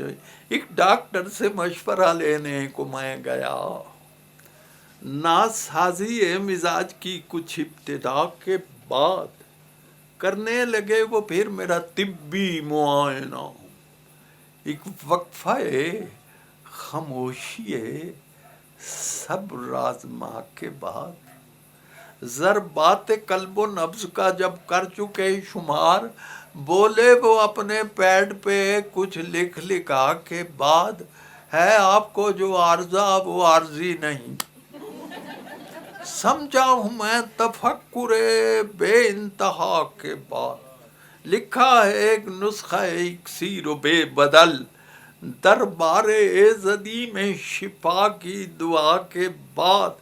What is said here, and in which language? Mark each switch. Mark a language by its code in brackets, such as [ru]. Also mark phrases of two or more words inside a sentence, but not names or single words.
[ur] ایک ڈاکٹر سے مشورہ لینے کو میں گیا، ناسازی مزاج کی کچھ ابتدا کے بعد کرنے لگے وہ پھر میرا طبی معائنہ. ایک وقفہ خاموشی صبر آزما کے بعد، ضربات قلب و نبض کا جب کر چکے شمار، بولے وہ اپنے پیڈ پہ کچھ لکھا کے بعد، ہے آپ کو جو عارضہ وہ عارضی نہیں. سمجھا ہوں میں تفکر بے انتہا کے بعد، لکھا ہے ایک نسخہ اکسیر و بے بدل، دربار ایزدی میں شفا کی دعا کے بعد.